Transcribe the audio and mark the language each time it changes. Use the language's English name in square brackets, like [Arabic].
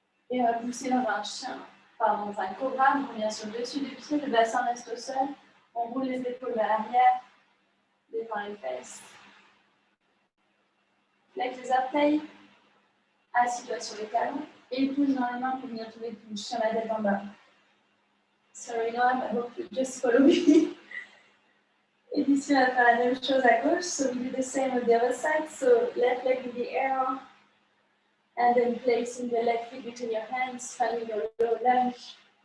[French] Et on va pousser dans dans un cobra. On vient sur le dessus du pied, le bassin reste au sol. On roule les épaules vers l'arrière, détend les fesses. Flex les orteils, assis-toi sur les talons et pousse dans les mains pour venir trouver une touche sur la tête en bas. [English] Sorry, Noam, I hope you just follow me. [French] Et ici, on va faire la même chose à gauche. [English] So we do the same with the other side. So left leg in the air. And then placing the left foot between your hands, finding your low lunge.